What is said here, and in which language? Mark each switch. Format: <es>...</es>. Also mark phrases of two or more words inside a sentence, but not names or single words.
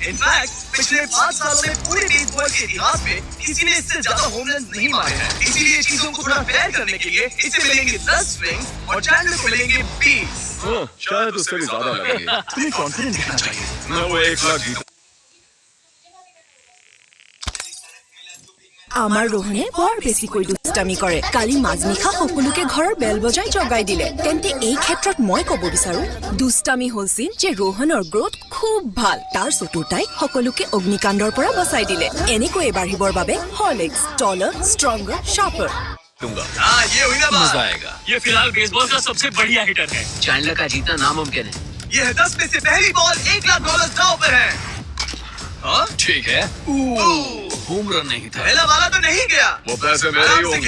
<hi>इनफैक्ट पिछले 5 सालों में पूरे बेसबॉल के इतिहास में किसी ने इससे ज्यादा</hi> <en>home run</en> <hi>नहीं मारे हैं। इसीलिए चीजों को थोड़ा फेयर करने के लिए इसे मिलेंगे 10 स्विंग्स और चैनल को मिलेंगे 20। शायद उससे भी ज्यादा लगेंगे। तुम्हें कॉन्फिडेंट दिखना चाहिए। मैं वो $1,00,000 जीता।</hi> <as>আমাৰ ৰোহনে বৰ বেছি কৈ দুষ্টামি কৰে। কালি মাজনিশা সকলোকে ঘৰৰ বেল বজাই জগাই দিলে। তেন্তে এই ক্ষেত্ৰত মই ক'ব বিচাৰো দুষ্টামি হলছিল যে ৰোহনৰ গ্ৰোথ খুব ভাল। তাৰ চতুৰ্থাই সকলোকে অগ্নিকাণ্ডৰ পৰা বচাই দিলে। এনেকৈ বাঢ়িবৰ বাবে হৰলিক্স</as> <en>taller stronger sharper.</en> <hi>हाँ, ये हुई ना बात। मजा आएगा। ये फिलहाल बेसबॉल का सबसे बढ़िया हिटर है। चैंडलर का जीतना नामुमकिन है। ये है 10 में से पहली बॉल, $1,00,000 दांव पर है। हाँ? ठीक है।</hi> <en>home run</en> <hi>नहीं था। पहला वाला तो नहीं गया। वो पैसे मेरे ही आराम से होंगे।</hi>